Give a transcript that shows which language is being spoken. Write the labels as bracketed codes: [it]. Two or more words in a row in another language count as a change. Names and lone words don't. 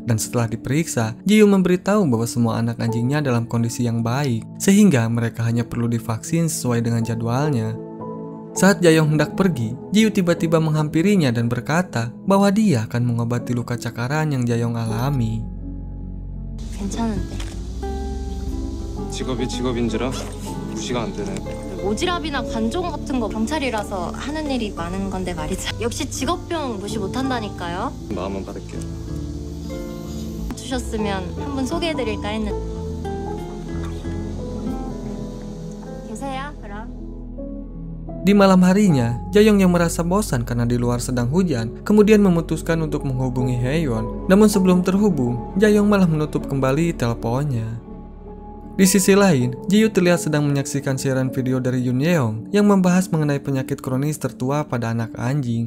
[id] Dan setelah diperiksa, Ji-yu memberitahu bahwa semua anak anjingnya dalam kondisi yang baik, sehingga mereka hanya perlu divaksin sesuai dengan jadwalnya. Saat Jaeyoung hendak pergi, Ji-yu tiba-tiba menghampirinya dan berkata bahwa dia akan mengobati luka cakaran yang Jaeyoung alami. [ko] 괜찮은데. 직업이 직업인지라 무시가 안 되네. 오지랖이나 관종 같은 거 경찰이라서 하는 일이 많은 건데 말이죠. 역시 직업병 무시 못한다니까요. 마음만 받을게요. 주셨으면 한분 소개해드릴까 했는데. 계세요, 그럼. [id] Di malam harinya, Jaeyoung yang merasa bosan karena di luar sedang hujan, kemudian memutuskan untuk menghubungi Haeyeon. Namun sebelum terhubung, Jaeyoung malah menutup kembali teleponnya. Di sisi lain, Ji-yu terlihat sedang menyaksikan siaran video dari Yoon Yeong yang membahas mengenai penyakit kronis tertua pada anak anjing.